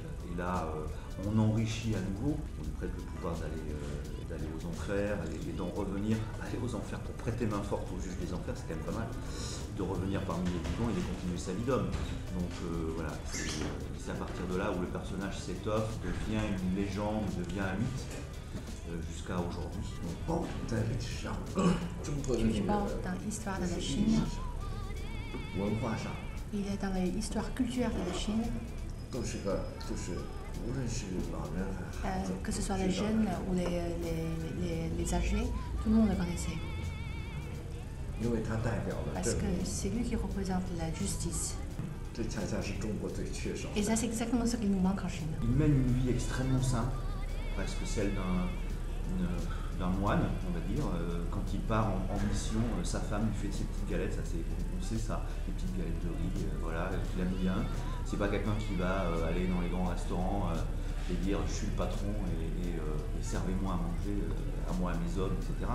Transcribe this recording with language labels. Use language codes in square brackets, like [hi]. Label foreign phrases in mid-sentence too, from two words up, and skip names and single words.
[fr] Et là, on enrichit à nouveau, on lui prête le pouvoir d'aller aux enfers et d'en revenir, aller aux enfers pour prêter main forte au juge des enfers, c'est quand même pas mal, de revenir parmi les vivants et de continuer sa vie d'homme. Donc voilà, c'est à partir de là où le personnage s'étoffe, devient une légende, devient un mythe, jusqu'à aujourd'hui. [zh] 包在历史上，中国的 [fr] juge Bao dans l'histoire de la Chine, [zh] 文化上 [fr] il est dans l'histoire culturelle de la Chine, [zh] 都是个，就是无论是老人还孩子， [fr] que ce soit les jeunes ou les âgés, tout le monde le connaissait. [zh] 因为它代表了 [fr] Parce [zh] 正 [fr] que [zh] 义， [fr] c'est lui qui représente la justice. [zh] 这恰恰是中国最缺少 [fr] Et [zh] 的。 [fr] ça, c'est exactement ce qui nous manque en Chine. Il mène une vie extrêmement simple, presque celle d'un moine, on va dire. Quand il part en mission, sa femme lui fait ses petites galettes, ça on sait ça, des petites galettes de riz, voilà, qu'il aime bien. C'est pas quelqu'un qui va aller dans les grands restaurants et dire je suis le patron et servez-moi à manger, à moi, à mes hommes, etc.